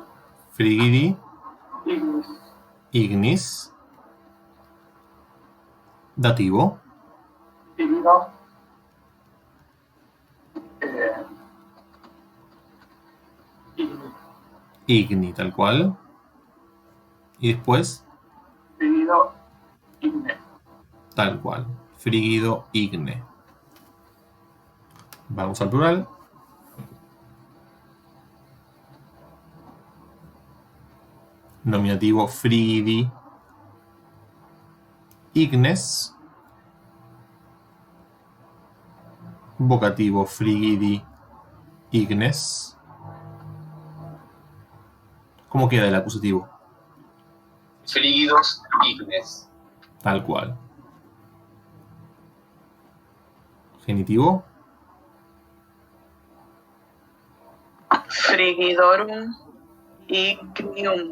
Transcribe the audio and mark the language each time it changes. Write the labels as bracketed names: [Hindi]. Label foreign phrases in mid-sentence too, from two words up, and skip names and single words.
[Spanish] Frigidi. ignis, Ignis. Dativo. [Latin] igno, igni, [Spanish] Igni, tal cual. Y después, [Latin] frigido, igne. [Spanish] tal cual. [Latin] Frígido, igne. [Spanish] Vamos al plural. Nominativo frigidi. Ignes. Vocativo frigidi. Ignes. ¿Cómo queda el acusativo? [Latin] Frígidos ignes. [Spanish] Tal cual. Genitivo. [Latin] Frigidorum ignium.